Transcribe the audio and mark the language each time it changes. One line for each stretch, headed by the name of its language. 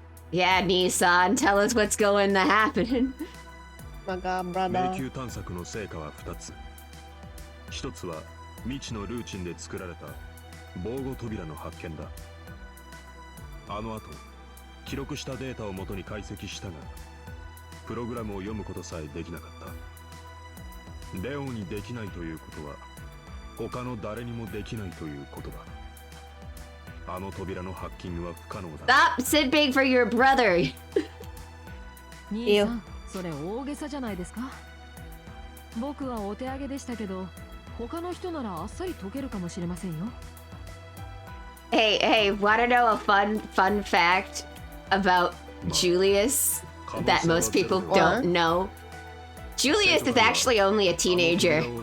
English: Yeah, Nissan, tell us what's going to happen. My God, brother.
Japanese: 迷宮探索の成果は2つ。 1つは未知のルーチンで作られた防護扉の発見だ。あの後、記録したデータを元に解析したが、プログラムを読むことさえできなかった。レオンにできないということは、他の誰にもできないということだ。あの扉のハッキングは不可能だ。
English: Stop simping for your brother.
Japanese: 兄さん、それ大げさじゃないですか。僕はお手上げでしたけど、他の人ならあっさり解けるかもしれませんよ。
English: Hey, wanna know a fun fact about Julius that most people don't know? Julius is actually only a teenager.